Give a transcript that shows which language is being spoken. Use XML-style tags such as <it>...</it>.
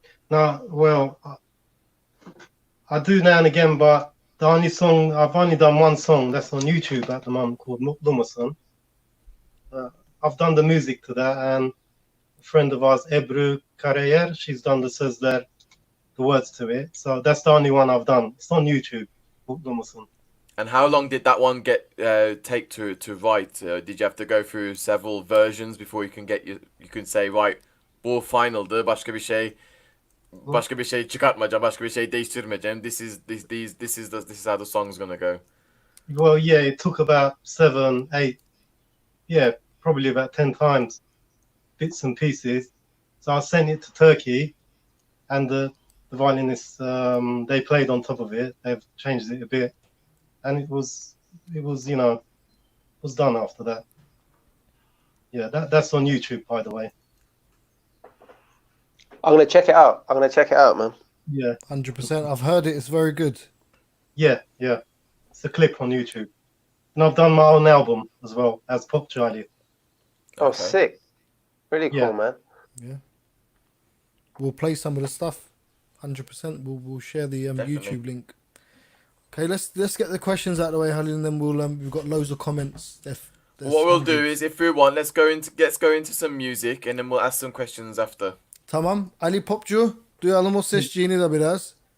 <en>No, well, I do now and again, but I've only done one song that's on YouTube at the moment called Mutlu. I've done the music to that, and a friend of ours, Ebru Karayer, she's done the sözler, the words to it. So that's the only one I've done. It's on YouTube, Mutlu. And how long did that one take to write? Did you have to go through several versions before you can say, right,</en> <tr>bu final'dı, başka bir şey çıkartmayacağım, başka bir şey değiştirmeyeceğim.</tr> <en>This is how the song's gonna go. Well, yeah, it took about 7, 8, yeah, probably about 10 times, bits and pieces. So I sent it to Turkey, and the violinists, they played on top of it. They've changed it a bit, and it was was done after that. Yeah, that's on YouTube, by the way. I'm gonna check it out. Man. Yeah. 100%. I've heard it. It's very good. Yeah. It's a clip on YouTube. And I've done my own album as well as Popcu. Oh, sick. Really cool, man. Yeah. We'll play some of the stuff. 100%. We'll share the YouTube link. Okay, let's get the questions out of the way, Halil, and then we've got loads of comments. What we'll do is, if we want, let's go into some music, and then we'll ask some questions after.</en> <tr>Tamam. Ali, Popcu, duyalım o sesciğini de biraz.</tr>